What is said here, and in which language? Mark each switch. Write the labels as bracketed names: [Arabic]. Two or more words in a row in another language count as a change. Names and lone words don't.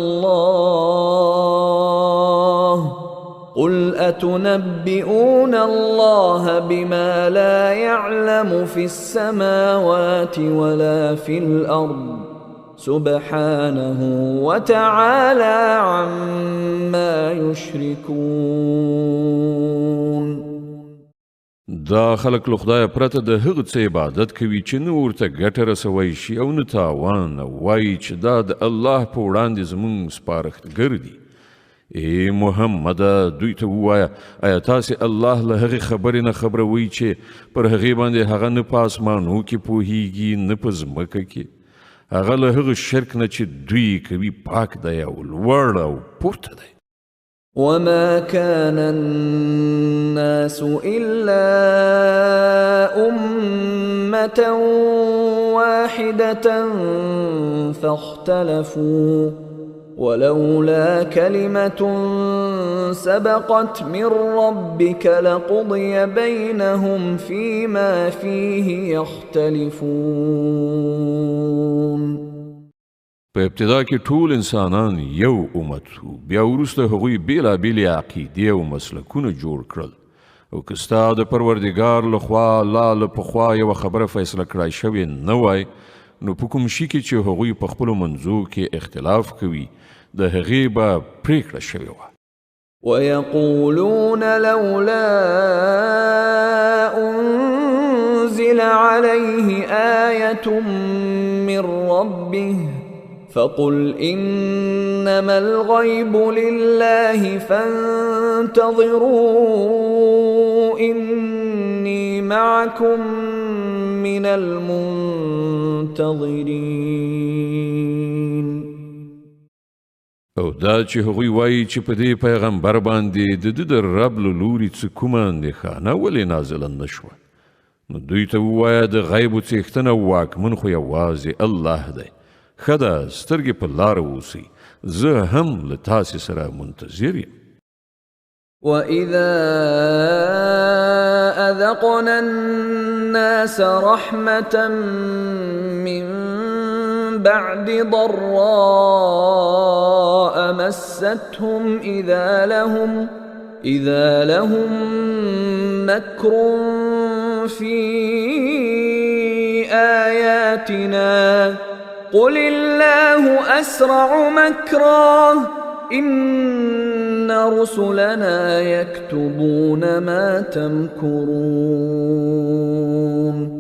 [Arabic] الله قل أتنبئون الله بما لا يعلم في السماوات ولا في الأرض سبحانه وتعالى عما يشركون. [Pashto] دا خلق له خدای پرته د هغه څه عبادت کوي چې نه ورته ګټه رسوي شي او نه تاوان وایي چې دا د الله په وړاندې زموږ سپارښتګر دي. ای محمد دوی ته ووایه آیا تاسې الله له هغې خبرې نه خبروئ چې پر هغې باندې هغه نه په اسمانو کې پوهیږي نه په ځمکه کې. هغه له هغه شرک نه چې دوی کوي پاک دی او لوړ او پورته دی. [Arabic] وما كان الناس إلا أمة واحدة فاختلفوا ولولا كلمة سبقت من ربك لقضي بينهم فيما فيه يختلفون. [Pashto] په ابتدا کې ټول انسانان یو امت وو، بیا وروسته هغوی بیلابیلې عقیدې او مسلکونه جوړ کړل، او که ستا د پروردګار لخوا لا له پخوا یوه خبره فیصله کړای شوې نه وای، نو په کوم شي کې چې هغوی په خپلو منځو کې اختلاف کوي د هغې به پرېکړه شوې وه. [Arabic] ويقولون لولا أنزل عليه آية من ربه فقل إنما الغيب لله فانتظروا إني معكم من المنتظرين. [Pashto] او دا چې هغوی وایي چې په دې پیغمبر باندې د ده د رب له لوري څه کومه اندېښانه ولې نازله نه شوه، نو دوی ته ووایه د غیبو څښتن او واکمن خو یوازې الله دی. ښه ده سترګې په لاره اوسئ، زه هم له تاسې سره منتظر یم. [Arabic] وَإِذَا أَذَقْنَا النَّاسَ رَحْمَةً مِّن بَعْدِ ضَرَّاءَ مَسَّتْهُمْ إِذَا لَهُم مَّكْرٌ فِي آيَاتِنَا قُلِ اللَّهُ أَسْرَعُ مَكْرًا إِنَّ رُسُلَنَا يَكْتُبُونَ مَا تَمْكُرُونَ.